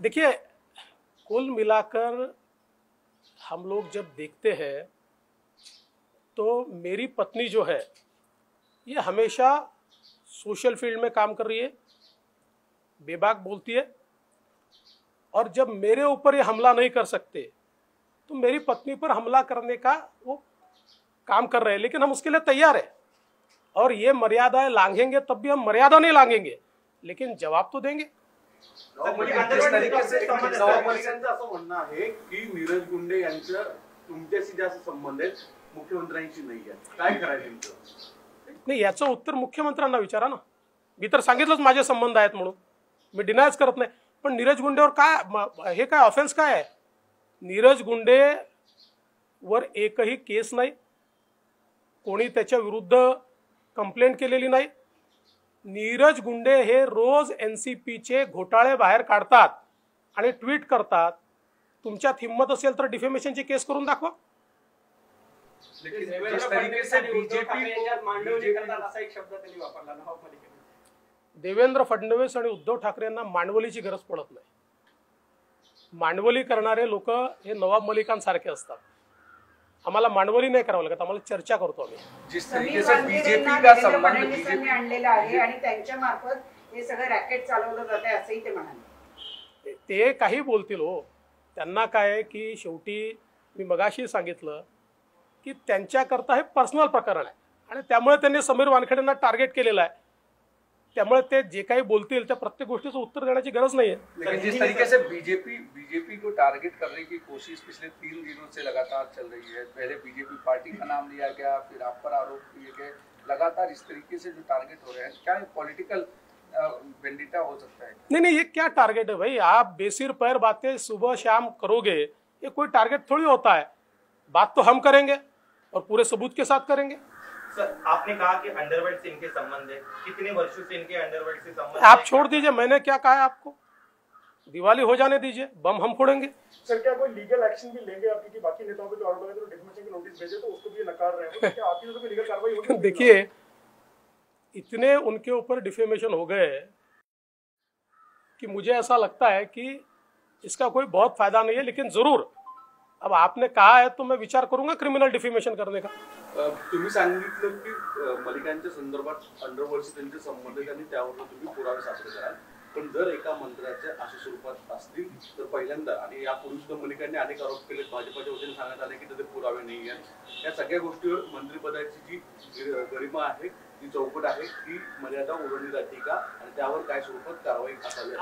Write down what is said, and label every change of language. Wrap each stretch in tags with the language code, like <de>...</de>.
<hi>देखिए, कुल मिलाकर हम लोग जब देखते हैं तो मेरी पत्नी जो है ये हमेशा सोशल फील्ड में काम कर रही है, बेबाक बोलती है, और जब मेरे ऊपर ये हमला नहीं कर सकते तो मेरी पत्नी पर हमला करने का वो काम कर रहे हैं, लेकिन हम उसके लिए तैयार है। और ये मर्यादाएं लांघेंगे तब भी हम मर्यादा नहीं लांघेंगे, लेकिन जवाब तो देंगे। जिस तरीके से</hi> <mr>नवामलिकांचं असं म्हणणं आहे की नीरज गुंडे यांच्या तुमच्याशी जास्त संबंध आहेत, मुख्यमंत्र्यांशी नाही आहे, काय करायचं तुमचं? नाही, याचं उत्तर मुख्यमंत्र्यांना विचारा ना। मी तर सांगितलंच माझे संबंध आहेत म्हणून, मी डिनायच करत नाही। पण नीरज गुंडेवर काय हे काय ऑफेन्स काय आहे? नीरज गुंडे वर एकही केस नाही, कोणी त्याच्या विरुद्ध कंप्लेंट केलेली नाही। नीरज गुंडे हे रोज एनसीपीचे घोटाळे बाहेर काढतात आणि ट्विट करतात। तुमच्यात हिम्मत असेल तर डिफेमेशनची केस करून दाखवा।</mr> <hi>लेकिन जिस तरीके से बीजेपी</hi> <mr>मांडवली करतात असा एक शब्द त्यांनी वापरला नवामलिकेने। देवेंद्र फडणवीस आणि उद्धव ठाकरे यांना मांडवलीची गरज पडत नाही। मांडवली करणारे लोक हे नवाब मलिकांसारखे असतात। आम्हाला मांडवली नाही करावं लागत, आम्हाला चर्चा करतो आम्ही।</mr> <hi>जिस तरीके से बीजेपी का संबंध बीजेपी</hi> <mr>आणलेला आहे आणि त्यांच्या मार्फत हे सगळं रॅकेट चालवलं जाते असंही ते म्हणाले। ते काही बोलतील हो, त्यांना काय आहे की शेवटी मी मगाशी सांगितलं की त्यांच्याकरता हे पर्सनल प्रकरण आहे आणि त्यामुळे त्यांनी समीर वानखेडेंना टार्गेट केलेलं आहे। त्यामुळे ते जे काही बोलतील त्या प्रत्येक गोष्टीचं उत्तर देण्याची गरज नाही है।</mr> <hi>लेकिन जिस तरीके से बीजेपी को टारगेट करने की कोशिश पिछले 3 दिनों से लगातार चल रही है, पहले बीजेपी पार्टी का नाम लिया गया, फिर आप पर आरोप किए गए, लगातार इस तरीके से जो टारगेट हो रहे हैं, क्या पॉलिटिकल वेंडिटा हो सकता है? नहीं, ये क्या टारगेट है भाई? आप बेसिर पैर बातें सुबह शाम करोगे, ये कोई टारगेट थोड़ी होता है। बात तो हम करेंगे और पूरे सबूत के साथ करेंगे। सर, आपने कहा कि अंडरवर्ल्ड से इनके संबंध है, कितने वर्षों से इनके अंडरवर्ल्ड से संबंध? आप छोड़ दीजिए, मैंने क्या कहा है आपको? दिवाली हो जाने दीजिए, बम हम फोड़ेंगे। सर, क्या कोई लीगल एक्शन भी लेंगे आप? क्योंकि बाकी नेताओं पे जो आरोप लगा तो डिफेमेशन की नोटिस भेजे तो उसको भी नकार रहे हैं, तो क्या आपकी तरफ से लीगल कार्रवाई होगी? देखिए, इतने उनके ऊपर डिफेमेशन हो गए कि मुझे ऐसा लगता है कि इसका कोई बहुत फायदा नहीं है। लेकिन जरूर अब आपने कहा है तो मैं विचार करूंगा क्रिमिनल डिफेमेशन करने का।</hi> <mr>तुम्ही सांगितलं की मलिकांच्या संदर्भात अंडरवर्ल्डशी त्यांचे संबंध आहेत आणि त्यावर तुम्ही पुरावे सादर कराल, पण जर एका मंत्र्याच्या अशा स्वरूपात असतील तर पहिल्यांदा, आणि यापूर्वी सुद्धा मलिकांनी अनेक आरोप केले, भाजपच्या वतीने सांगण्यात आले की त्याचे पुरावे नाही आहेत, या सगळ्या गोष्टीवर मंत्रिपदाची जी गरिमा आहे, जी चौकट आहे, ती मर्यादा ओलांडली जाते का आणि त्यावर काय स्वरूपात कारवाई असावी?</mr>